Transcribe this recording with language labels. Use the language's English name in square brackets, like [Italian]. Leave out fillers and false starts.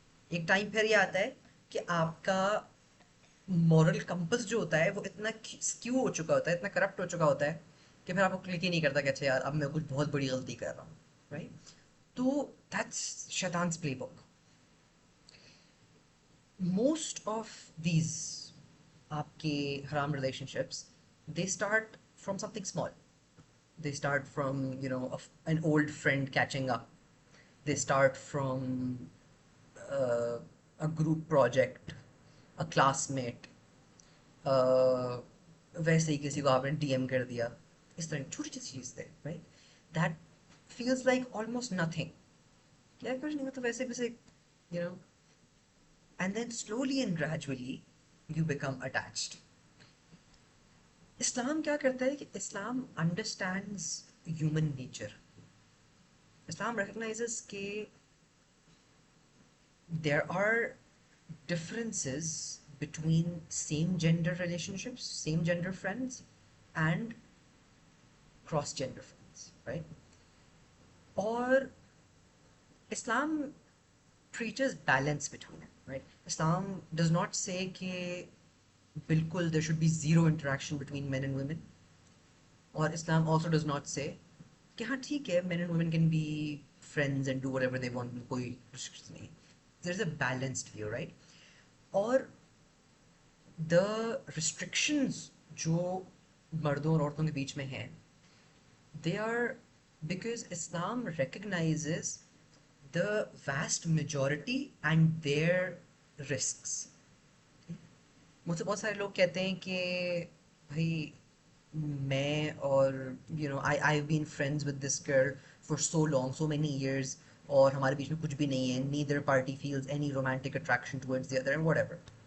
[Hindi] एक टाइम फिर ये आता है कि आपका [English] moral compass [Hindi] जो होता है वो इतना स्क्यू हो चुका होता है, इतना करप्ट हो चुका होता है कि फिर आपको क्लिक ही नहीं करता कि अच्छा यार अब मैं कुछ बहुत बड़ी गलती कर रहा हूँ. [English] Right, तो that's शैतान्स playbook. Most of these [Hindi] आपके हराम [English] Relationships, they start from something small. They start from an old friend catching up. They start from uh, a group project, a classmate, [Hindi] वैसे ही किसी को आपने डीएम कर दिया, इस तरह की छोटी छोटी चीज़ थे. [English] Right, that feels like almost nothing. [Hindi] क्या कुछ नहीं, मतलब वैसे वैसे [English] You know and then slowly and gradually you become attached. [Hindi] इस्लाम क्या करता है कि इस्लाम [English] Understands human nature. Islam recognizes के there are differences between same gender relationships, same gender friends, and cross gender friends, right? Or Islam preaches balance between it. right? Islam does not say [Hindi] कि बिल्कुल [English] there should be zero interaction between men and women, or Islam also does not say [Hindi] कि हाँ ठीक है [English] men and women can be friends and do whatever they want, [Hindi] कोई restrictions नहीं. [English] There's a balanced view, right? और the restrictions [Hindi] जो मर्दों और औरतों के बीच में हैं, [English] they are because Islam recognizes the vast majority and their risks. [Hindi] मुझसे बहुत सारे लोग कहते हैं कि भाई मैं और [English] I I been friends with this girl for so long so many years [Hindi] और हमारे बीच में कुछ भी नहीं है, [English] Neither party feels any romantic attraction towards the other and whatever.